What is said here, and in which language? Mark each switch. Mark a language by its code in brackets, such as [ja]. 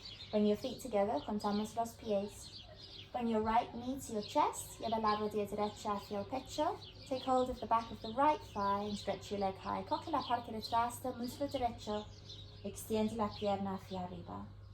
[en] Bring your feet together. [es] Contamos los pies. [en] Bring your right knee to your chest. [es] Lleva la rodilla derecha hacia el pecho. [en] Take hold of the back of the right thigh and stretch your leg high. [es] Coge la parte de atrás del muslo derecho. Extiende la pierna hacia arriba.